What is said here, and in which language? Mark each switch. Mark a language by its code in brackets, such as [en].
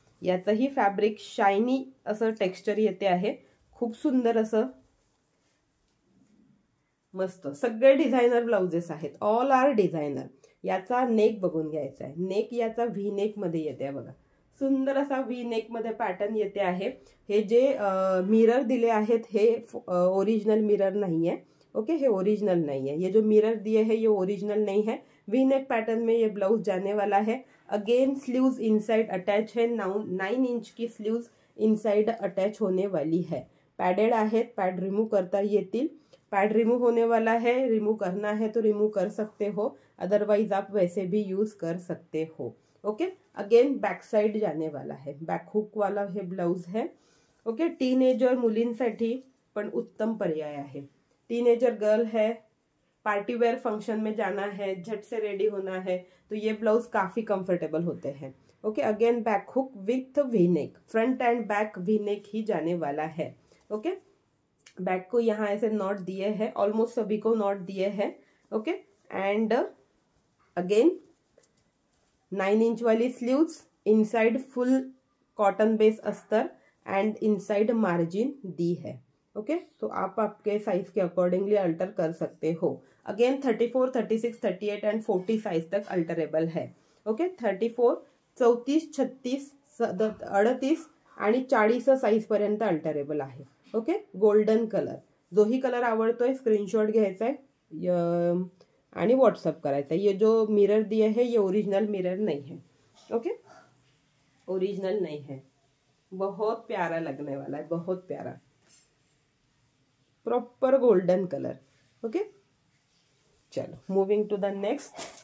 [mr] याचंही fabric shiny असं texture येते आहे, खूप सुंदर असं मस्त। सगळे डिझायनर ब्लाउजेस आहेत, [en] All are designer. [mr] याचा नेक बघून घ्यायचा आहे, नेक याचा व्ही नेक मध्ये येते बघा, सुंदर असा व्ही नेक मध्ये पॅटर्न येते आहे। हे जे मिरर दिले आहेत हे ओरिजिनल मिरर [hi] नहीं है। ओके, हे ओरिजिनल नहीं है, ये जो मिरर दिए है ये ओरिजिनल नहीं है। वी नेक पैटर्न में ये ब्लाउज जाने वाला है। अगेन स्लीव्स इनसाइड अटैच है, 9 इंच की स्लीव्स इनसाइड अटैच होने वाली है। [mr] पैडेड आहेत, पैड रिमूव करता येतील, [hi] पैड रिमूव होने वाला है, रिमूव करना है तो रिमूव कर सकते हो, अदरवाइज आप वैसे भी यूज कर सकते हो। ओके, अगेन बैक साइड जाने वाला है, बैक हुक वाला हे ब्लाउज है। [mr] ओके, टीनेजर मुलींसाठी पण उत्तम पर्याय आहे। [hi] टीनेजर गर्ल है, पार्टी वेयर फंक्शन में जाना है, झट से रेडी होना है, तो ये ब्लाउज काफी कंफर्टेबल होते हैं। Okay, again back hook with V neck, front end back V neck ही जाने वाला है। ओके, बैक को यहाँ ऐसे नॉट दिए हैं, ऑलमोस्ट सभी को नॉट दिए हैं। ओके, एंड अगेन 9 इंच वाली sleeves, inside full cotton base अस्तर एंड इनसाइड मार्जिन दी है। ओके, तो आप आपके साइज के अकॉर्डिंगली अल्टर कर सकते हो। अगेन 34, 36, 38 एंड 40 साइज तक अल्टरेबल है। [mr] ओके, 34, 34, 36, 38 आणि 40 साइज पर्यंत अल्टरेबल आहे। ओके, गोल्डन कलर, जोही कलर आवडतोय स्क्रीनशॉट घ्यायचा आहे आणि व्हाट्सअप करायचा है। [hi] ये जो मिरर दिए है ये ओरिजिनल मिरर नहीं है। ओके, ओरिजिनल नहीं है। बहुत प्यारा लगने वाला है, बहुत प्यारा, प्रॉपर गोल्डन कलर। [en] okay, [hi] चलो [en] Moving to the next.